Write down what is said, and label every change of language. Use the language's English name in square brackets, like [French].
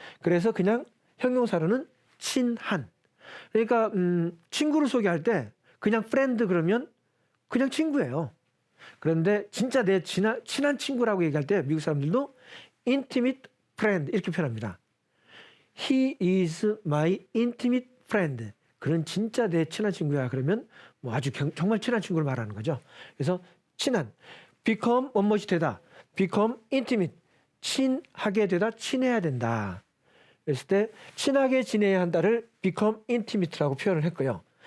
[Korean] 그래서 그냥 형용사로는 친한. 그러니까 친구를 소개할 때 그냥 friend 그러면 그냥 친구예요. 그런데 진짜 내 친한 친구라고 얘기할 때 미국 사람들도 intimate friend 이렇게 표현합니다. [English] He is my intimate friend. [Korean] 그는 진짜 내 친한 친구야. 그러면 뭐 아주 정말 친한 친구를 말하는 거죠. 그래서 친한, become 원못이 되다, become intimate, 친하게 되다, 친해야 된다. 그랬을 때 친하게 지내야 한다를 become intimate라고 표현을 했고요.